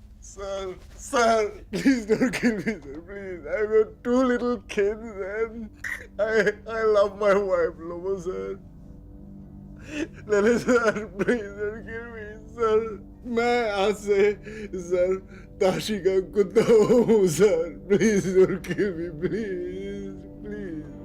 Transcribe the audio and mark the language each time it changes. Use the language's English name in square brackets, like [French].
[English] Sir, please don't kill me, sir. Please, I've got 2 little kids and I love my wife, Lobo, sir. Lele, sir, please don't kill me, sir. [Hindi] मैं आज से sir Tashi का कुत्ता हूँ, sir. [English] Please don't kill me, please, please.